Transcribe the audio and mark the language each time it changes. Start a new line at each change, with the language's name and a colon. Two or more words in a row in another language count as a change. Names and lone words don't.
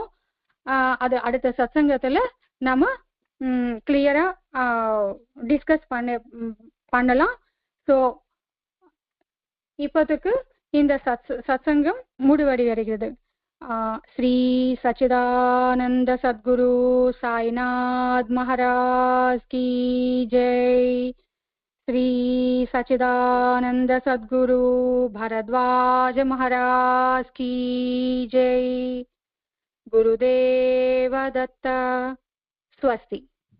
Tamil: அது அடுத்த சத்சங்கத்துல நம்ம
English: clear discuss
Tamil: பண்ணலாம். ஸோ இப்போதுக்கு இந்த சத்சங்கம் முடிவடைகிறது.
Hindi: श्री सच्चिदानंद सद्गुरु साईनाथ महाराज की जय. श्री सच्चिदानंद सद्गुरु भरद्वाज महाराज की जय.
Sanskrit: गुरुदेव दत्त. स्वस्ति.